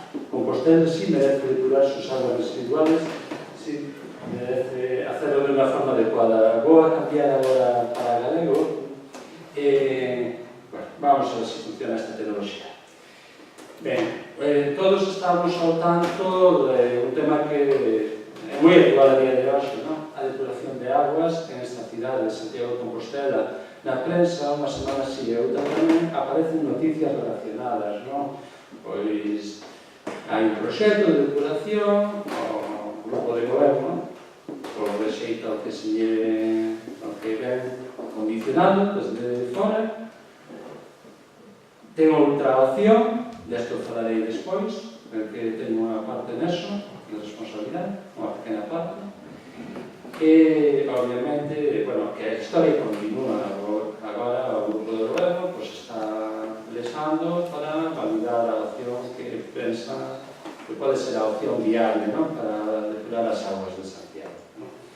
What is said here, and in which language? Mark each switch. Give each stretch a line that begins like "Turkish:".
Spanish: Compostela sí merece depurar sus aguas residuales, sí merece hacerlo de una forma adecuada. Voy a cambiar ahora para galego. Bueno, vamos a ver si funciona esta tecnología.
Galician: Ben, todos estamos ao tanto de un tema que é moi actual a día de hoxe, non? A depuración de aguas en esta cidade de Santiago de Compostela. Na prensa, unha semana si e outra tamén, aparecen noticias relacionadas, non? Pois hai un proxecto de depuración, o grupo de goberno, por rexeito ao que se lle ven condicionado desde fora. Ten outra opción, desto falarei despois, porque teño unha parte neso, de responsabilidade, unha pequena parte. E, obviamente, bueno, que a historia continúa. Agora o grupo de goberno está lesando para validar a opción que pensa que pode ser a opción viable, ¿no?, para depurar as aguas de Santiago, ¿no?